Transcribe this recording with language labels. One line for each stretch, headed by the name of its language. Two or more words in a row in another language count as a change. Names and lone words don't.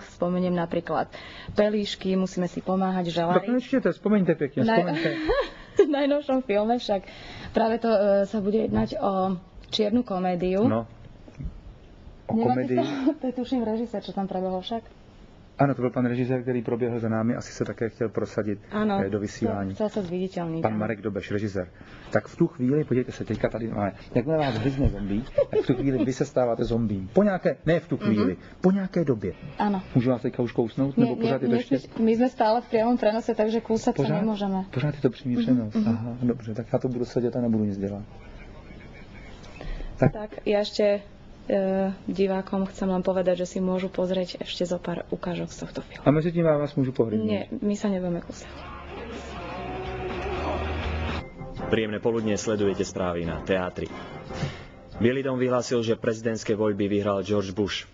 Slovak: Spomeniem napríklad Pelíšky, Musíme si pomáhať, Želaj. Dokončite, spomeňte pekne, spomeňte. V najnovšom filme však práve to sa bude jednať o čiernu komédiu. No, o komédii. To je tuším režisér, čo tam prebehol však.
Czech: Ano, to byl pan režisér, který proběhl za námi, asi se také chtěl prosadit do vysílání.
Slovak: Chcel se zviditeľniť.
Czech: Pan Marek Dobeš, režisér. Tak v tu chvíli, podívejte se, teďka tady máme, jakmile vás vyzne zombie, tak v tu chvíli vy se stáváte zombím. Po nějaké, ne v tu chvíli, po nějaké době. Ano. Můžu vás teďka už kousnout, nebo pořád je to ještě? My jsme stále
Slovak: v priamom prenose,
Czech: takže kousat se nemůžeme. Pořád je to přímý přenos. Aha, dobře, tak já to budu sedět a nebudu nic dělat.
Slovak: Tak ja ešte divákom chcem len povedať, že si môžu pozrieť ešte zo pár ukážok z tohto filmu. A medzi tým vás môžu pohrývať? Nie, my sa nebudeme kúsať. Príjemné poludnie, sledujete správy na Teatri. Bielý dom vyhlásil, že prezidentské voľby vyhral George Bush.